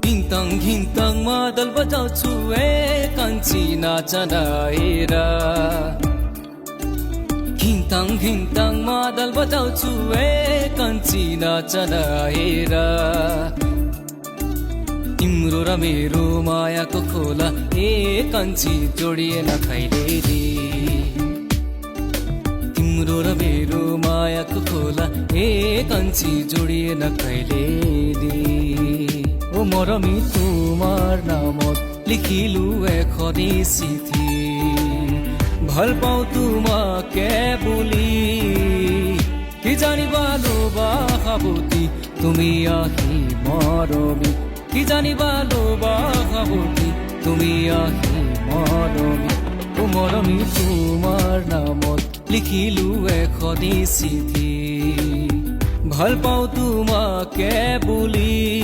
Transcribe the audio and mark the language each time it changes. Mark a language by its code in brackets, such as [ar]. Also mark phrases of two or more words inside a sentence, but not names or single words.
[ne] घिन्तङ मादल बजाउँछु कान्छी नाचन हेर घिन्तङ मादल बजाउँछु कान्छी नाचन हेर तिम्रो र मेरो मायाको खोला कान्छी जोडिएन कहिले रे तिम्रो र मेरो मायाको खोला कान्छी जोडिएन कहिले रे ओ [as] मरमी তোমার নামত লিখিলো এখনি চিঠি ভাল পাওঁ তোমাকে বুলি কি জানিবা লোবাহাবতী তুমি আহি মৰমী কি জানিবা লোবাহাবতী তুমি আহি মৰমী ও মৰমী তোমাৰ নামত লিখিলো এখনি চিঠি ভাল পাওঁ তোমাকে বুলি